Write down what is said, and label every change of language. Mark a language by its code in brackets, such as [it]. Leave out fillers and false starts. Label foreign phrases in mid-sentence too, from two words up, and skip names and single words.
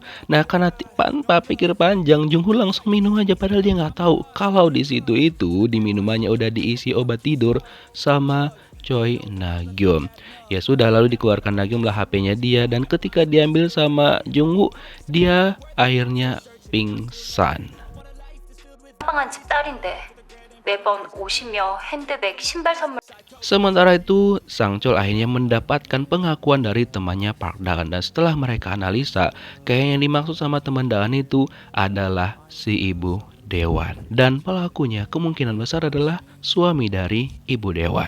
[id] Nah karena tanpa pikir panjang Jungwoo langsung minum aja padahal dia nggak tahu kalau di situ itu di minumannya udah diisi obat tidur sama Choi Nagyum. Ya sudah lalu dikeluarkan Nagyum lah HP-nya dia dan ketika diambil sama Jungwoo dia akhirnya pingsan. [ko] 빵한 집 딸인데 매번 옷이며 핸드백, 신발 선물. [id] Sementara itu Sang Chol akhirnya mendapatkan pengakuan dari temannya Park Daeun dan setelah mereka analisa kayaknya yang dimaksud sama teman Daeun itu adalah si Ibu Dewan dan pelakunya kemungkinan besar adalah suami dari Ibu Dewan.